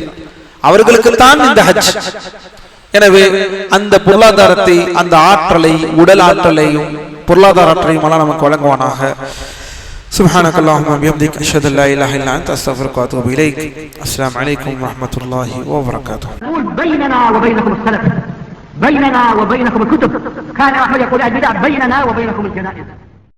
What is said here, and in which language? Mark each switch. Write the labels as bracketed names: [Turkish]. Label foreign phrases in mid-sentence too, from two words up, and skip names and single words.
[Tamil] அவர்களுக்கு தான் இந்த ஹஜ். எனவே அந்த பொருளாதாரத்தை, அந்த ஆற்றலை, உடல் ஆற்றலையும் பொருளாதார ஆற்றலையும் எல்லாம் நமக்கு வழங்குவானாக. [Arabic] سبحانك اللهم وبحمدك أشهد أن لا إله إلا أنت أستغفرك و أتوب إليك. السلام عليكم ورحمة الله و بركاته. بيننا وبينكم السلف، بيننا وبينكم الكتب. كان أحمد يقول البدع بيننا وبينكم الجنائز.